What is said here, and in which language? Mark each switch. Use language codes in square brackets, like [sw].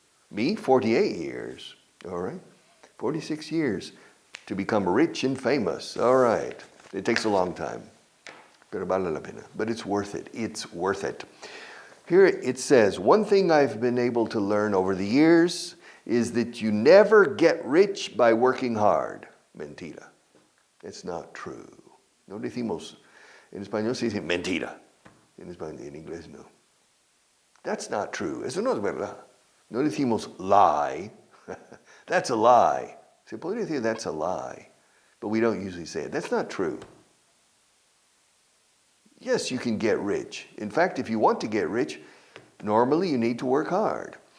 [en] Me, 48 years. All right? 46 years to become rich and famous. All right. It takes a long time. [es] Pero vale la pena. [en] But it's worth it. It's worth it. Here it says, one thing I've been able to learn over the years is that you never get rich by working hard. [es] Mentira. [en] It's not true. [es] No decimos, en español se dice mentira. En inglés no. [en] That's not true. [es] Eso no es verdad. No decimos lie. [en] That's a lie. [es] Se podría decir [en] that's a lie. But we don't usually say it. That's not true. Yes, you can get rich. In fact, if you want to get rich, normally you need to work hard.